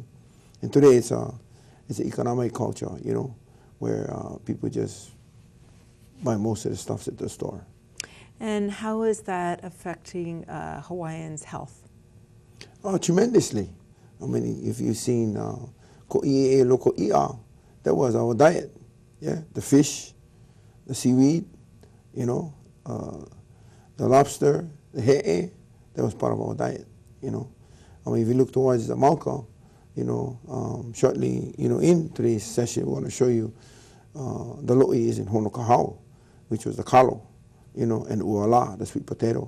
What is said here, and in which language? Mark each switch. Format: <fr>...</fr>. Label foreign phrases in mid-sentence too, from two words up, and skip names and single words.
<en>And today it's an economic culture, you know, where people just buy most of the stuff at the store. And how is that affecting Hawaiians' health? Oh, tremendously. I mean, if you've seen Ko'ia'ia loko i'a, that was our diet. Yeah, the fish, the seaweed, you know, the lobster, the he'e, that was part of our diet, you know. I mean, if you look towards the Mauka, you know, shortly, you know, in today's session, we want to show you the lo'i is in Honokahau, which was the kalo, you know, and uala, the sweet potato.</en>